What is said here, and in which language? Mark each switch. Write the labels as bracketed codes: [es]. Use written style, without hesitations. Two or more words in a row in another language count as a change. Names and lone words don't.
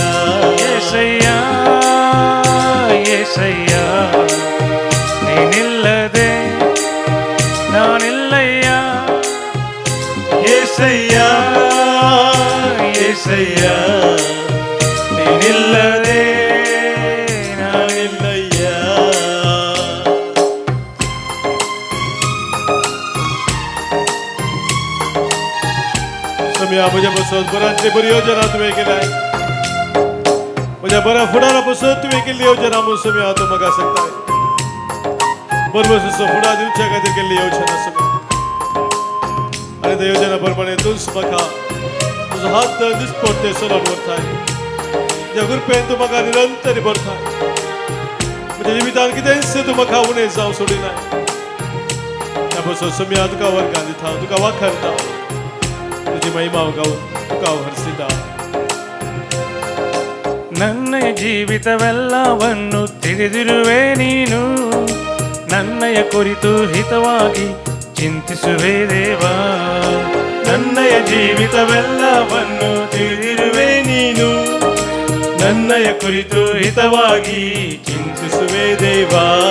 [kn] ಏಸಯ್ಯ ಏಸಯ್ಯ ನೀನಿಲ್ಲದೆ ನಾನಿಲ್ಲಯ್ಯ ಏಸಯ್ಯ ಏಸಯ್ಯ ನೀನಿಲ್ಲದೆ ನಾನಿಲ್ಲಯ್ಯ [kok] सम्या म्हज्या बसत बऱ्यांतली बरी योजना तुवें केल्याय म्हज्या बऱ्या फुडारापासून तुवें केल्ली योजना म्हूण सम्या तूं म्हाका सांगताय बरोबर फुडार दिवच्या खातीर केल्ली योजना सम्या आणि त्या योजना प्रमाणे तूंच म्हाका तुजो हात दिसपट्टे चलोवन व्हरताय त्या कृपेन तूं म्हाका निरंतर भरताय म्हज्या जिवितांत कितेंच तूं म्हाका उणें जावं सोडिनाय त्या पासून सम्या तुका वर्गां दिता तुका वाखारता तुझी महिमा गाऊन तुका ಹರಿಸಿದ [kn] ನನ್ನ ಜೀವಿತವೆಲ್ಲವನ್ನು ತಿಳಿದಿರುವೆ ನೀನು ನನ್ನಯ ಕುರಿತು ಹಿತವಾಗಿ ಚಿಂತಿಸುವೆ ದೇವಾ ನನ್ನಯ ಜೀವಿತವೆಲ್ಲವನ್ನು ತಿಳಿದಿರುವೆ ನೀನು ನನ್ನಯ ಕುರಿತು ಹಿತವಾಗಿ ಚಿಂತಿಸುವೆ ದೇವಾ